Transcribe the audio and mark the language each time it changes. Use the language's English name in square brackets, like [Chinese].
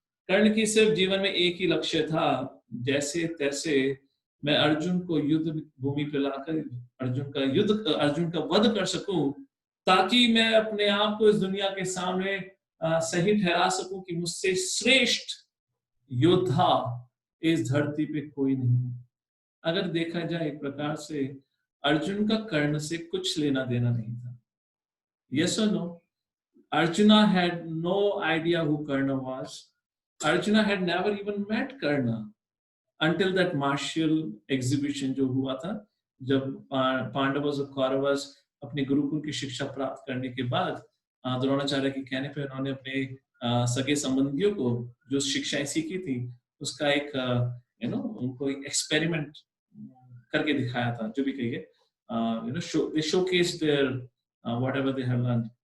[Hindi] कर्ण की सिर्फ जीवन में एक ही लक्ष्य था, जैसे तैसे मैं अर्जुन को युद्ध भूमि पर लाकर अर्जुन का वध कर सकूं, ताकि मैं अपने आप को इस दुनिया के सामने सही ठहरा सकूं कि मुझसे श्रेष्ठ योद्धा इस धरती पे कोई नहीं. अगर देखा जाए एक प्रकार से अर्जुन का कर्ण से कुछ लेना देना नहीं था. [English] Yes or no? Arjuna had no idea who Karna was. Arjuna had never even met Karna until that martial exhibition [Hindi] जो हुआ था, जब पांडवों और कौरवों अपने गुरुकुल की शिक्षा प्राप्त करने के बाद द्रोणाचार्य के कहने पर उन्होंने अपने सगे संबंधियों को जो शिक्षाएं सीखी थी उसका एक उनको एक एक्सपेरिमेंट करके दिखाया था, जो भी कहिए, [English] they showcased their whatever they have learned.